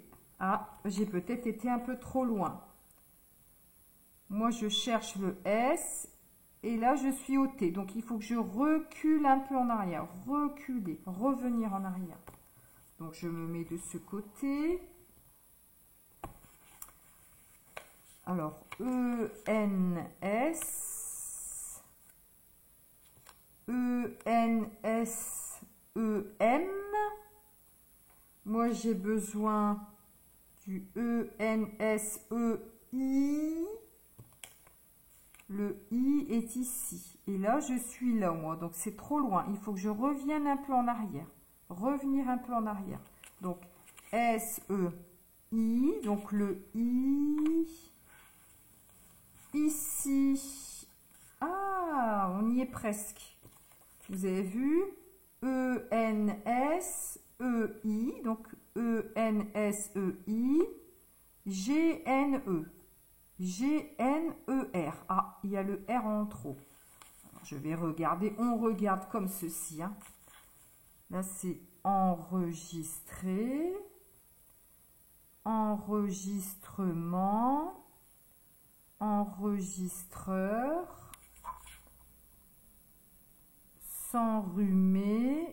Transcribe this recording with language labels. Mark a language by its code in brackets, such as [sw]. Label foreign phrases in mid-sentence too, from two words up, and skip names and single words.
[fr] Ah, j'ai peut-être été un peu trop loin. Moi, je cherche le S et là, je suis au T. Donc, il faut que je recule un peu en arrière. Reculer, revenir en arrière. Donc, je me mets de ce côté. Alors, E-N-S. E-N-S-E-M. Moi, j'ai besoin du E-N-S-E-I. Le I est ici. Et là, je suis là, moi. Donc, c'est trop loin. Il faut que je revienne un peu en arrière. Revenir un peu en arrière. Donc, S-E-I. Donc, le I. Ici. Ah, on y est presque. Vous avez vu? E-N-S-E-I. Donc, E-N-S-E-I. G-N-E. G-N-E-R. Ah, il y a le R en trop. Alors, je vais regarder. On regarde comme ceci. Hein. Là, c'est enregistrer. Enregistrement. Enregistreur. S'enrhumer.